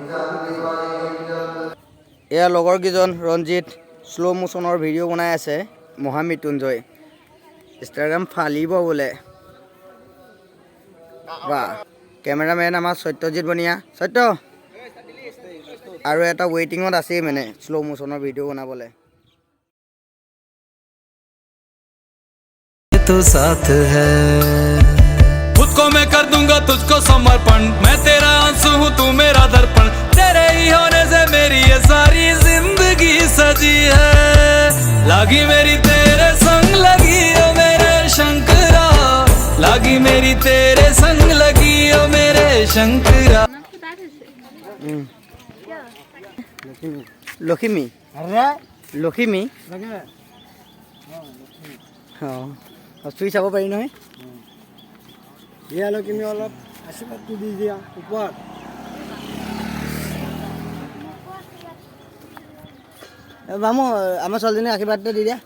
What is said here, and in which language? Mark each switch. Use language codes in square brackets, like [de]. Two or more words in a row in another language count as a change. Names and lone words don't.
[as] এয়া লগৰকেইজন ৰঞ্জিত শ্ল' মোশ্যনৰ ভিডিঅ' বনাই আছে মহামৃত্যুঞ্জয়। ইনষ্টাগ্ৰাম ফালিব বোলে। বা কেমেৰামেন আমাৰ সত্যজিৎ বনিয়া, সত্য আৰু এটা ৱেইটিঙত আছেই মানে শ্ল' মোশ্যনৰ ভিডিঅ' বনাবলৈ। [hi] तो साथ है खुद को मैं कर दूंगा तुझको समर्पण, मैं तेरा आंसू हूँ तू मेरा दर्पण, तेरे ही होने से मेरी ये सारी जिंदगी सजी है। लागी मेरी तेरे संग लगी ओ मेरे शंकरा, लागी मेरी तेरे संग लगी ओ मेरे शंकरा। [as] লখিমী লখিমী চুই চাব পাৰি নহয়। দিয়া লখিমী, অলপ আশীৰ্বাদটো দি দিয়া ওপৰত। বামু আমাৰ ছোৱালীজনী আশীৰ্বাদটো দি দিয়া।